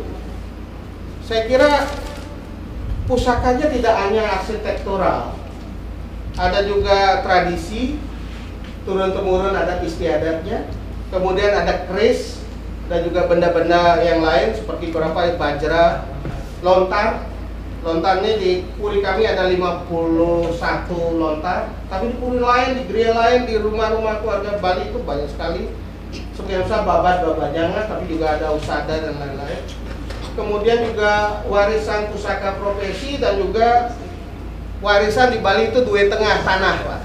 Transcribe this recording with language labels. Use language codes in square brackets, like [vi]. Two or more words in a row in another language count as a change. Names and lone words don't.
[id] Saya kira pusakanya tidak hanya arsitektural, ada juga tradisi, turun-temurun adat istiadatnya. Kemudian ada keris dan juga benda-benda yang lain seperti beberapa bajra, lontar. Lontarnya di puri kami ada 51 lontar, tapi di puri lain, di gereja lain, di rumah-rumah keluarga Bali itu banyak sekali. Seperti misalnya babat-babajangan, tapi juga ada usada dan lain-lain. Kemudian juga warisan pusaka profesi dan juga warisan di Bali itu duit tengah tanah, Pak.